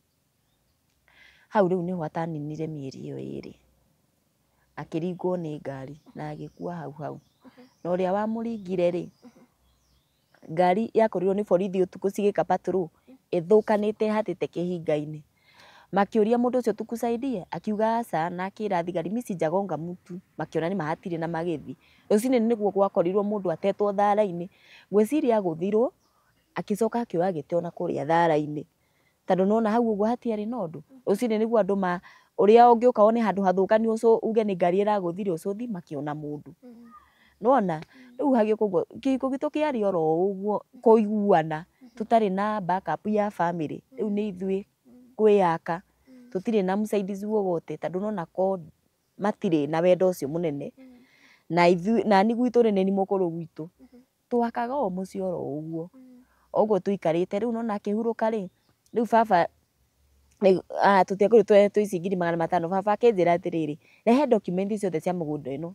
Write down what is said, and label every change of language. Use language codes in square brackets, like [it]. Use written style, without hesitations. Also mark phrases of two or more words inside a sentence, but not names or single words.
[ki] Hau rĩu nĩho ataninire mĩeri ĩyo 2, akĩringwo nĩ ngari na agĩkua hau hau. Na ũrĩa wamũringire rĩ, ngari yakorirwo nĩ borithi ũtukũ cigĩka patrol, ĩthũkanĩte hatĩte kĩhinga-inĩ. Makĩũria mũndũ ũcio tukusaidie, akiuga aca, na akĩra thigari [sw] mimi sijagonga mtu, [ki] makĩona nĩ mahatirĩ na magĩthi. Rũcinĩ nĩguo gwakorirwo mũndũ atetwo thara-inĩ, ngwĩciria agũthirwo, agĩcoka akĩoya gĩtĩ ona kũrĩa thara-inĩ, tondũ nĩwona hau ũguo hatiarĩ na ũndũ. Rũcinĩ nĩguo andũ ũrĩa ũngĩũka wone handũ hathũkanu uge nĩ ngari ĩragũthire ũcũthi makĩona mũndũ. Nĩwona, rĩu hagĩũka ũguo, kĩhiko gitũ kĩarĩ oro ũguo kũiguana, tũtarĩ na backup ya family, rĩu nĩ ithuĩ kwĩyaka, tũtirĩ na [sw] msaidizi wowote, [ki] tondũ nĩwona ko matirĩ na wendo ũcio mũnene, na ithuĩ nani gwitũ nĩ mũkũrũ gwitũ, twakaga o mũciĩ oro ũguo, ũguo tũikarĩte. Rĩu nĩwona akĩhurũka rĩ, rĩu baba tũtiakorirwo twĩ ici 500, baba akĩnjĩra atĩrĩrĩ, rehe document ciothe cia mũgũnda ĩno.